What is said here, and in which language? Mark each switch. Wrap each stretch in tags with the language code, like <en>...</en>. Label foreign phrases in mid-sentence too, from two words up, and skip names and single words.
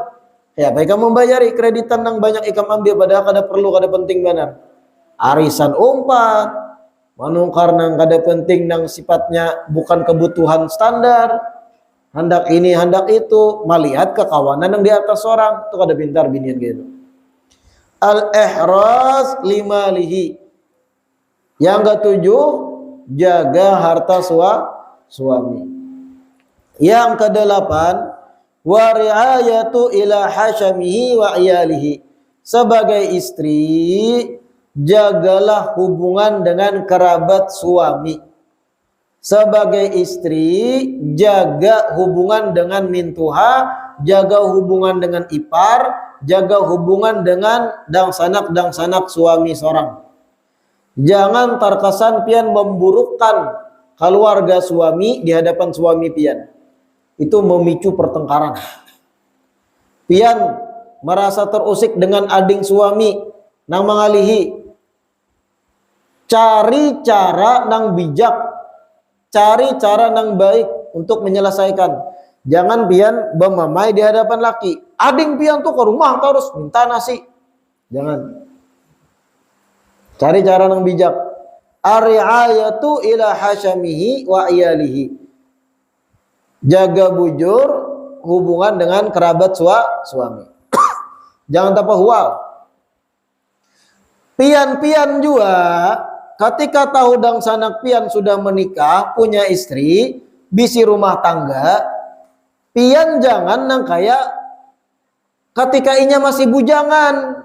<bjn>Ya, mereka membayari kreditan yang banyak ikam ambil padahal kada perlu, kada penting benar. Arisan umpat, manungkar nang kada penting nang sifatnya bukan kebutuhan standar. Hendak ini, hendak itu, melihat kekawanan yang di atas orang, itu kada pintar binian gitu.</bjn> <ar>Al-ihraz limalihi.</ar> <id>Yang ketujuh, jaga harta suami. Yang kedelapan,</id> <ar>wa ri'ayatu ila hasyamihi wa iyalihi.</ar> <id>Sebagai istri, jagalah hubungan dengan kerabat suami. Sebagai istri, jaga hubungan dengan mintuha, jaga hubungan dengan ipar, jaga hubungan dengan dangsanak suami seorang.</id> <bjn>Jangan terkesan pian memburukkan keluarga suami di hadapan suami pian. Itu memicu pertengkaran. Pian merasa terusik dengan ading suami nang mengalihi. Cari cara nang bijak, cari cara nang baik untuk menyelesaikan. Jangan pian bermamai di hadapan laki. Ading pian tuh ke rumah terus minta nasi. Jangan. Cari cara nang bijak.</bjn> <ar>Ar-ri'ayatu ila hasyamihi wa iyalihi.</ar> <bjn>Jaga bujur hubungan dengan kerabat suami. Jangan tanpa hual. Pian-pian juga ketika tahu dang sanak pian sudah menikah, punya istri, bisi rumah tangga, pian jangan nang kayak ketika inya masih bujangan.</bjn>